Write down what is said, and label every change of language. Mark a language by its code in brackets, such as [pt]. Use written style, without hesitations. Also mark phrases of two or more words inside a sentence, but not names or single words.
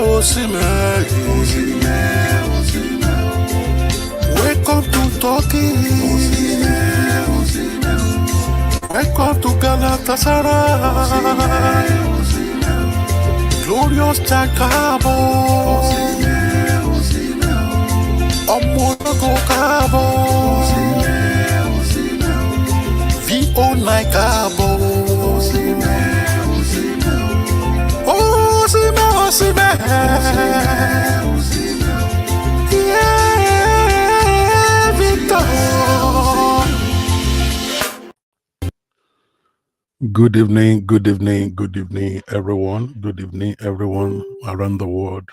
[en] Osimhen, Osimhen. Welcome to Turkey. Welcome to Galatasaray. Glorious Chakabo. [yo] Ọmọ ológo káàbọ̀. V09 káàbọ̀. [en] Osimhen, Osimhen. Yeah, Victor. Good evening, everyone. Good evening, everyone around the world.